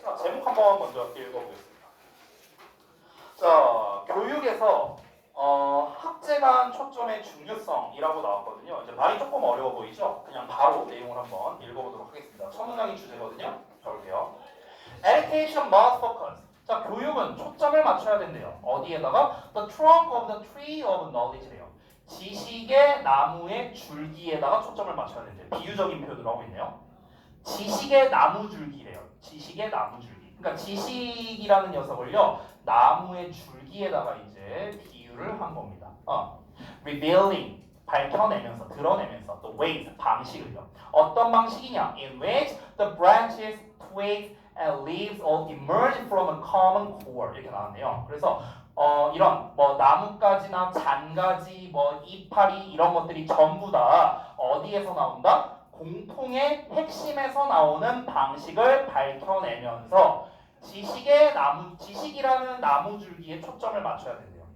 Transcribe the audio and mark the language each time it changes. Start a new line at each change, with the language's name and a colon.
Korean: 자, 제목 한번 먼저 읽어보겠습니다. 자, 교육에서 학제 간 초점의 중요성이라고 나왔거든요. 이제 말이 조금 어려워 보이죠? 그냥 바로 내용을 한번 읽어보도록 하겠습니다. 첫 문장이 주제거든요. 볼게요.
English: Education must focus.
Korean: 자, 교육은 초점을 맞춰야 된대요. 어디에다가?
English: The trunk of the tree of knowledge래요.
Korean: 지식의 나무의 줄기에다가 초점을 맞춰야 된대요. 비유적인 표현을 하고 있네요. 지식의 나무줄기래요. 지식의 나무줄기. 그러니까 지식이라는 녀석을요. 나무의 줄기에다가 이제 비유를 한 겁니다.
English: Revealing
Korean: 밝혀내면서 드러내면서
English: the ways
Korean: 방식을요. 어떤 방식이냐?
English: In which the branches, twigs, and leaves all emerge from a common core
Korean: 이렇게 나왔네요. 그래서 이런 뭐 나뭇가지나 잔가지, 뭐 이파리 이런 것들이 전부 다 어디에서 나온다? 공통의 핵심에서 나오는 방식을 밝혀내면서 지식이라는 나무줄기에 초점을 맞춰야 된대요.